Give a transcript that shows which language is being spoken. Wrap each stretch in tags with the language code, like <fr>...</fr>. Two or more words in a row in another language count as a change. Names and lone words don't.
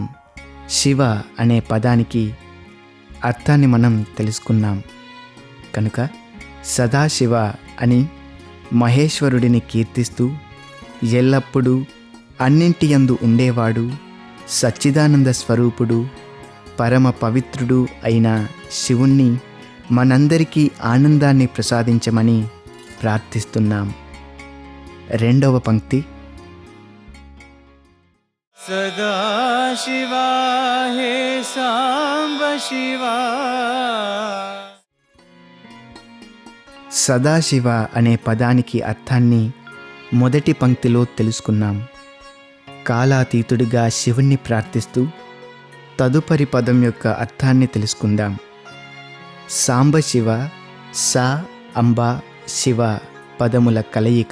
<te>శివ అనే పదానికి అర్థాన్ని మనం తెలుసుకున్నాం కనుక సదాశివ అని మహేశ్వరుడిని కీర్తిస్తూ, ఎల్లప్పుడూ అన్నింటియందు ఉండేవాడు, సచ్చిదానంద స్వరూపుడు, పరమ పవిత్రుడు అయిన శివుణ్ణి మనందరికీ ఆనందాన్ని ప్రసాదించమని ప్రార్థిస్తున్నాం. రెండవ పంక్తి</te> <sa>सदाशिवा हे साम्ब शिवा</sa> <te>సదాశివ అనే పదానికి అర్థాన్ని మొదటి పంక్తిలో తెలుసుకున్నాం. కాలాతీతుడిగా శివుణ్ణి ప్రార్థిస్తూ తదుపరి పదం యొక్క అర్థాన్ని తెలుసుకుందాం. సాంబశివ, సా అంబ శివ పదముల కలయిక.</te>